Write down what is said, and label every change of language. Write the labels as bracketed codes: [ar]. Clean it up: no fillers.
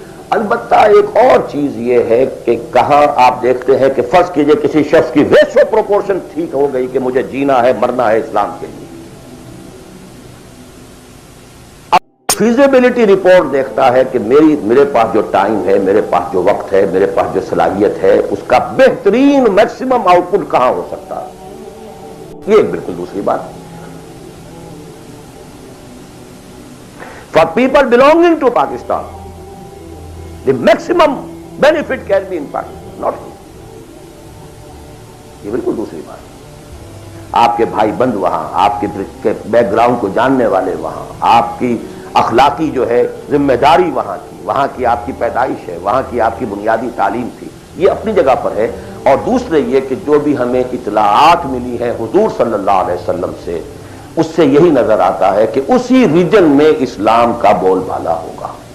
[ur] البتہ ایک اور چیز یہ ہے کہ کہاں آپ دیکھتے ہیں کہ فرض کیجئے کسی شخص کی ریشو پروپورشن ٹھیک ہو گئی کہ مجھے جینا ہے مرنا ہے اسلام کے لیے, فیزیبلٹی رپورٹ دیکھتا ہے کہ میرے پاس جو ٹائم ہے, میرے پاس جو وقت ہے, میرے پاس جو صلاحیت ہے, اس کا بہترین میکسیمم آؤٹ پٹ کہاں ہو سکتا ہے. یہ ایک بالکل دوسری بات ہے. [en] For people belonging to Pakistan, the maximum benefit can be in Pakistan, not here. [ur] یہ بالکل دوسری بات ہے. آپ کے بھائی بند وہاں, آپ کے بیک گراؤنڈ کو جاننے والے وہاں, آپ کی اخلاقی جو ہے ذمہ داری وہاں کی آپ کی پیدائش ہے, وہاں کی آپ کی بنیادی تعلیم تھی, یہ اپنی جگہ پر ہے. اور دوسرے یہ کہ جو بھی ہمیں اطلاعات ملی ہے حضور صلی اللہ علیہ وسلم سے, اس سے یہی نظر آتا ہے کہ اسی ریجن میں اسلام کا بول بالا ہوگا.